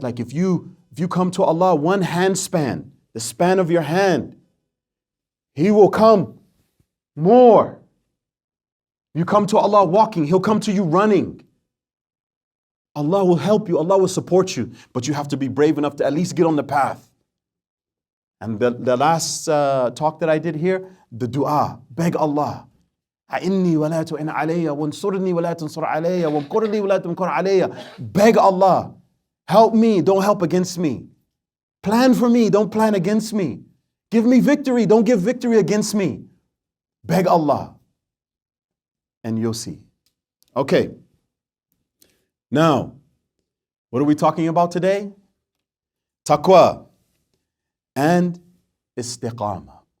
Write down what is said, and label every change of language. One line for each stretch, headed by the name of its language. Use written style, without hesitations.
English: Like if you come to Allah one hand span, the span of your hand, He will come more. You come to Allah walking, He'll come to you running. Allah will help you, Allah will support you, but you have to be brave enough to at least get on the path. And the last talk that I did here, the dua, beg Allah.
Arabic: أعني ولا تعن علي وانصرني ولا تنصر علي وامكر لي ولا تمكر علي.
English: Beg Allah, help me, don't help against me. Plan for me, don't plan against me. Give me victory, don't give victory against me. Beg Allah. And you'll see. Okay. Now, what are we talking about today? Taqwa and istiqamah.